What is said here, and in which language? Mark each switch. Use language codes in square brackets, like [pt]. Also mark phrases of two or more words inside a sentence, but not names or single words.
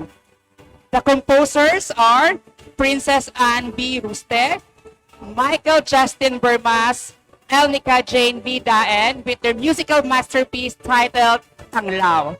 [en] The composers are Princess Anne B. Ruste, Michael Justin Bermas, Elnica Jane B. Daen with their musical masterpiece titled Tanglao.